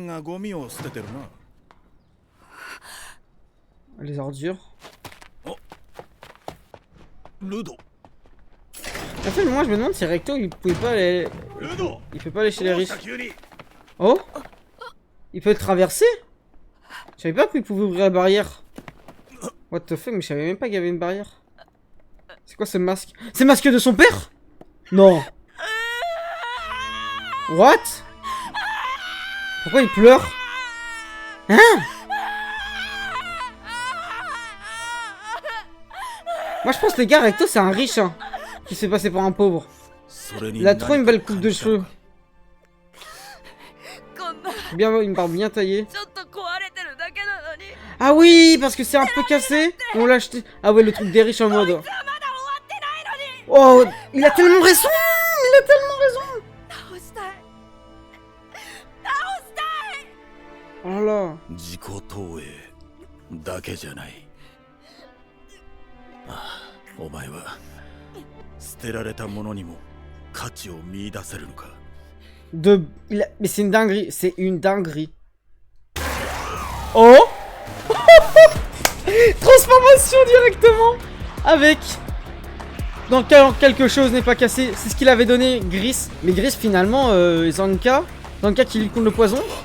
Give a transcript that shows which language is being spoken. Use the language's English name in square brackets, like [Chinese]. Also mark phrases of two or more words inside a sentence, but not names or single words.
[French] Les ordures. En fait, moi je me demande si Recto il pouvait pas aller. Il peut pas aller chez les riches. Oh! Il peut traverser? Je savais pas qu'il pouvait ouvrir la barrière. [English] What the fuck, [French] mais je savais même pas qu'il y avait une barrière. C'est quoi ce masque? C'est le masque de son père? Non. What? Pourquoi il pleure? Hein? Moi je pense que les gars, Recto c'est un riche hein, qui se fait passer pour un pauvre. Il a trop une belle coupe de cheveux. Bien, une barbe bien taillée. Ah oui, parce que c'est un peu cassé. On l'a acheté. Ah ouais, le truc des riches en mode. Oh, il a tellement raison. Il a tellement raison. [Japanese] 倒したい [French] Oh là là. [Japanese] 自己投影だけじゃない。ああ、お前は捨てられたものにも価値を見出せるのか。 [French] Mais c'est une dinguerie. C'est une dinguerie. Oh. Transformation directement. Avec. Dans quelque chose n'est pas cassé. C'est ce qu'il avait donné Gris. Mais Gris finalement, Zanka qui lui compte le poison.